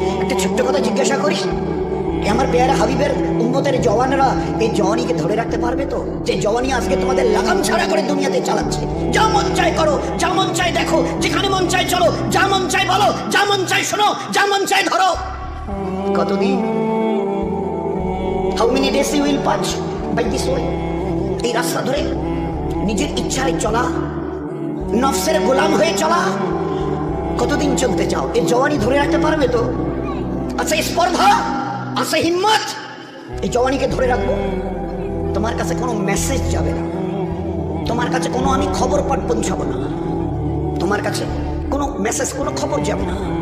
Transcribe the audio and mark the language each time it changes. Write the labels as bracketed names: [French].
[Bangla] একটা ছোট্ট কথা জিজ্ঞাসা করি, আমার পেয়ারা হাবিবের উম্মতের জওয়ানরা এই জওয়ানিকে ধরে রাখতে পারবে তো? যে জওয়ানি আজকে তোমাদের লাগাম ছাড়া করে দুনিয়াতে চালাচ্ছে। যা মন চাই করো, যা মন চাই দেখো, যেখানে মন চাই চলো, যা মন চাই বলো, যা মন চাই শোনো, যা মন চাই ধরো। কতদিন? [English] How many days you will pass by this way? [Bangla] এই রাস্তা ধরে নিজের ইচ্ছায় চলা, নফসের গোলাম হয়ে চলা, কতদিন চলতে চাও? এই জওয়ানি ধরে রাখতে পারবে তো? আচ্ছা স্পর্ধা, আচ্ছা হিম্মত, এই জওয়ানিকে ধরে রাখবো? তোমার কাছে কোনো মেসেজ যাবে না, তোমার কাছে কোনো আমি খবর পাঠ পৌঁছাবো না, তোমার কাছে কোনো মেসেজ, কোনো খবর যাবে না।